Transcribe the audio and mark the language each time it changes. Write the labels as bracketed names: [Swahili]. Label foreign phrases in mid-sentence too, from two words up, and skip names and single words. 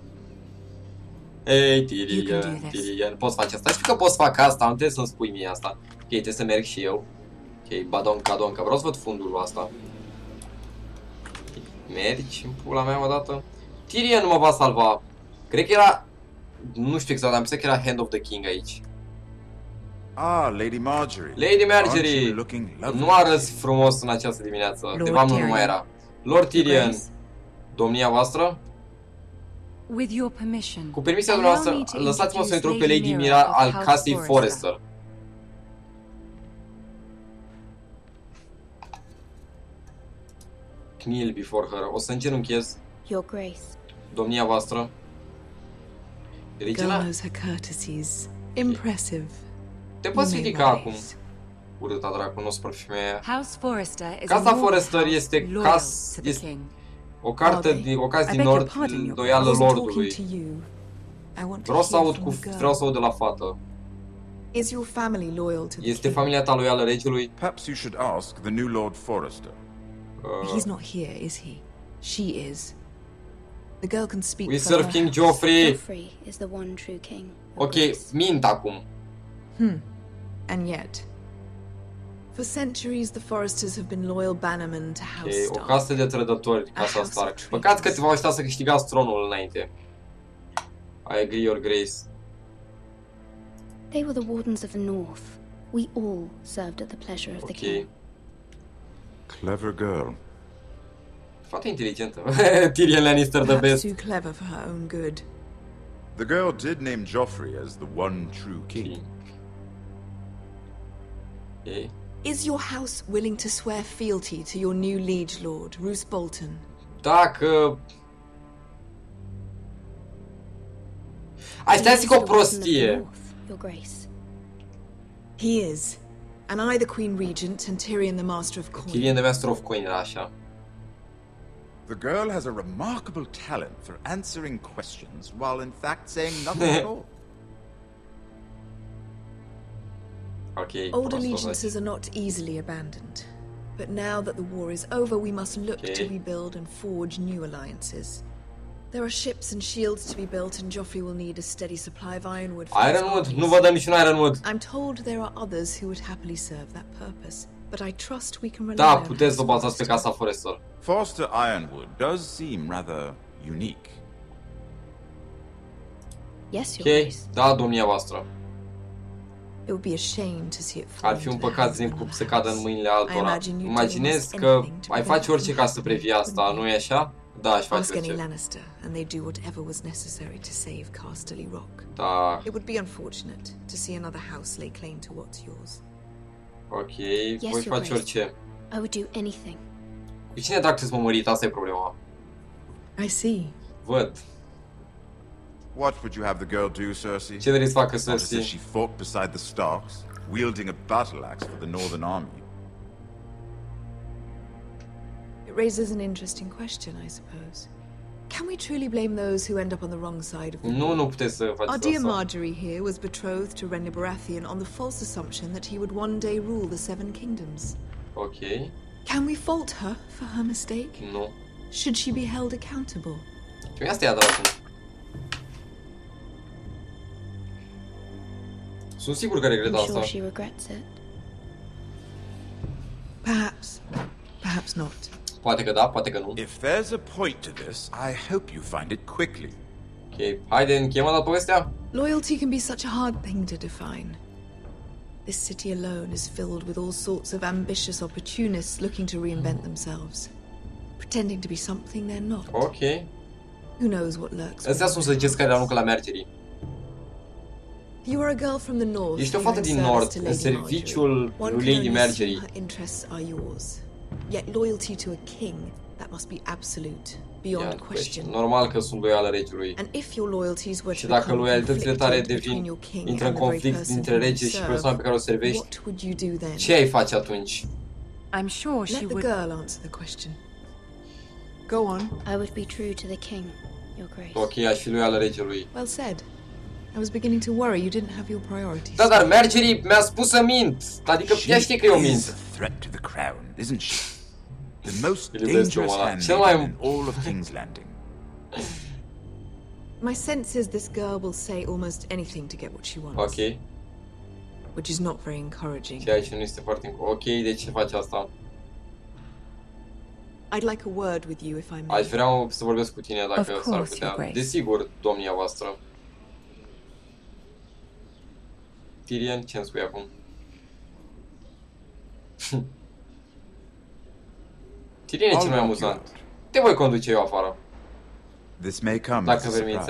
[Romanian] Ei, Tyrion, poți face asta? Știu că poți fac asta, nu trebuie să-mi spui mie asta. Ok, trebuie să merg și eu. Ok, badonca, vreau să văd fundul lui asta. Mergi în pula mea odată. Tyrion nu mă va salva. Cred că era... Nu știu exact, am zis că era [English] Hand of the King [Romanian] aici. Ah, Lady Marjorie. Lady Marjorie! Nu arăți frumos în această dimineață. De fapt nu mai era. Lord Tyrion, domnia voastră? Cu permisia dumneavoastră, lăsați-mă să intru pe Lady Mira al casei Forrester. [English] Kneel before her. [Romanian] O să îngenunchez. Domnia voastră. Regina? Te poți ridica acum. Urâta dracu, nu o spăr femeia. Casa Forrester este o carte din nord loială lordului. Vreau să aud de la fată. Este familia ta loială regelui? [English] Perhaps you should ask the new Lord Forrester. He's not here, is he? She is. The girl can speak. We serve King Joffrey. Joffrey is the one true king. [Romanian] Ok, mint acum. [English] And yet, for centuries the Forresters have been loyal bannermen to House Stark. [Romanian] O casă de trădători, Casa Stark. Păcat că v-au așteptat să câștigați tronul înainte. [English] I agree, Your Grace. They were the wardens of the North. We all served at the pleasure of the king. Clever girl. [Romanian] Foarte inteligentă. [English] Tyrion Lannister the best. Too clever for her own good. The girl did name Joffrey as the one true king. Okay. Is your house willing to swear fealty to your new liege lord, Roose Bolton? [Romanian] Dacă... Asta zic o prostie. [English] Your Grace. He is. And I the Queen Regent and Tyrion the Master of Coin. [Romanian] Tyrion [English] the Master of Coin [Romanian] era așa. [English] The girl has a remarkable talent for answering questions while in fact saying nothing at all. Okay, old allegiances are not easily abandoned. But now that the war is over, we must look to rebuild and forge new alliances. There are ships and shields to be built, and Joffrey will need a steady supply of ironwood. Ironwood? [Romanian] Nu vă dăm niciun ironwood. [English] I'm told there are others who would happily serve that purpose, but I trust we can rely [Romanian] Da, [English] on [Romanian] puteți să bazați pe Casa Forrester. [English] Forster Ironwood does seem rather unique. Yes, Your Grace. [Romanian] Da, domnia voastră. [English] It would be a shame to see it [Romanian] Ar fi un păcat să cadă în mâinile altora. Imaginez că ai face orice ca să previi asta, nu e așa? Da, aș face orice. [English] Lannister, and they do whatever was necessary to save Casterly Rock. [Romanian] Da. [English] It would be unfortunate to see another house lay claim to what's yours. [Romanian] Ok, voi face orice. [English] I would do anything. [Romanian] Cu cine dracu să mă mărit? Asta e problema. [English] I see. [Romanian] Văd. [English] What would you have the girl do, Cersei? [Romanian] Ce vrei să facă Cersei? [English] She fought beside the Starks, wielding a battle axe for the Northern Army. It raises an interesting question, I suppose. Can we truly blame those who end up on the wrong side of the war? [Romanian] Nu puteți să faceți asta. [English] Our dear Marjorie here was betrothed to Renly Baratheon on the false assumption that he would one day rule the Seven Kingdoms. Ok. Can we fault her for her mistake? [Romanian] Nu. [English] Should she be held accountable? [Romanian] Ce asta e adevărat? Sunt sigur că regretă asta. [English] I'm sure she regrets it. Perhaps. Perhaps not. [Romanian] Poate că da, poate că nu. [English] If there's a point to this, I hope you find it quickly. [Romanian] Ok, haide, încheiem la povestea? [English] Loyalty can be such a hard thing to define. This city alone is filled with all sorts of ambitious opportunists looking to reinvent themselves, pretending to be something they're not. Ok. Who knows what lurks? [Romanian] Astea sunt să ziceți care aruncă la Mergerii. [English] You are a girl from the north. [Romanian] Ești o fată din nord, în serviciul lui Lady Marjorie. [English] Her interests are yours. Yet loyalty to a king, that must be absolute, beyond question. [Romanian] Normal că sunt loială regelui. [English] And if your loyalties were [Romanian] Și dacă loialitățile tale intră în conflict dintre rege și persoana pe care o servești, ce ai face atunci? [English] I'm sure she would. Let the girl answer the question. Go on. I would be true to the king, your grace. [Romanian] Ok, aș fi loială regelui. [English] Well said. I was beginning to worry you didn't have your priorities. [Romanian] Da, dar Marjorie mi-a spus să mint. Adică ea știe că eu mint. [English] She is a threat to the crown, isn't she? The most dangerous handmaiden in all of King's Landing. My sense is this girl will say almost anything to get what she wants. Ok. Which is not very encouraging. [Romanian] Ceea ce nu este foarte... Ok, de ce face asta? [English] I'd like a word with you, if I may. [Romanian] Aș vrea să vorbesc cu tine dacă s-ar putea. Desigur, domnia voastră. Tyrion, ce-mi spui acum? Tyrion e cel mai amuzant. Te voi conduce eu afară. Dacă permiți.